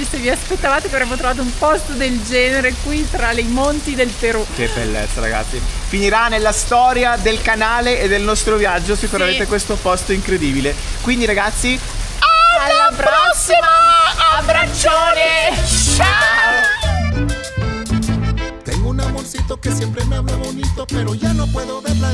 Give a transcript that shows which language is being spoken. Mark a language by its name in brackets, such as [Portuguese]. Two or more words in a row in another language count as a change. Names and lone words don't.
[Italian] Se vi aspettavate che avremmo trovato un posto del genere qui tra i monti del Perù. Che bellezza, ragazzi. Finirà nella storia del canale e del nostro viaggio sicuramente questo posto incredibile. Quindi ragazzi, alla prossima! Abbraccione! Ciao! [Spanish] Tengo un amorcito que siempre me habla bonito, pero ya no puedo ver.